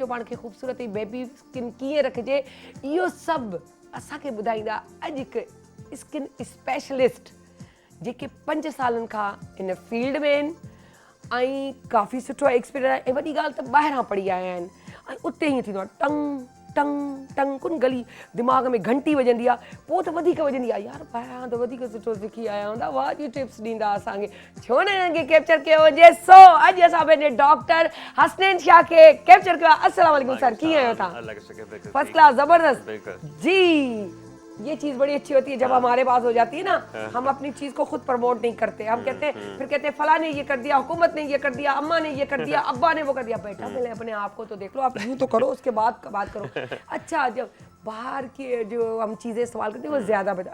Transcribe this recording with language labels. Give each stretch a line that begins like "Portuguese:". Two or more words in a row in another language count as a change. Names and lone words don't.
Sindhi: पाण खे ख़ूबसूरत ऐं
English: baby skin
Sindhi: कीअं रखिजे, इहो सभु असांखे ॿुधाईंदा अॼु हिकु
English: skin specialist
Sindhi: जेके 5 सालनि खां इन फील्ड में आहिनि ऐं काफ़ी सुठो एक्सपीरियंस आहे, ऐं वॾी ॻाल्हि त ॿाहिरां पढ़ी आया आहिनि, ऐं उते ईअं थींदो आहे टंग टंग टंग कुन गली दिमाग़ में घंटी वॼंदी आहे, पोइ त वधीक वॼंदी आहे, यार ॿाहिरां त वधीक सुठो सिखी आया हूंदा, वाह जी टिप्स ॾींदा असांखे, छो न हिननि खे कैप्चर कयो वञे। सो अॼु असां पंहिंजे डॉक्टर हसनैन शाह खे कैप्चर कयो आहे।
Arabic: السلام علیکم
Sindhi: सर, कीअं आहियो तव्हां?
English: first class,
Urdu: زبردست جی۔ یہ چیز بڑی اچھی ہوتی ہے جب ہمارے پاس ہو جاتی ہے نا، ہم اپنی چیز کو خود پروموٹ نہیں کرتے، ہم کہتے ہیں پھر کہتے ہیں فلاں نے یہ کر دیا، حکومت نے یہ کر دیا، اماں نے یہ کر دیا، ابا نے وہ کر دیا. بیٹا پہلے اپنے آپ کو تو دیکھ لو، آپ یوں تو کرو اس کے بعد بات کرو. اچھا جب باہر کی جو ہم چیزیں استعمال کرتے ہیں وہ زیادہ بیٹر.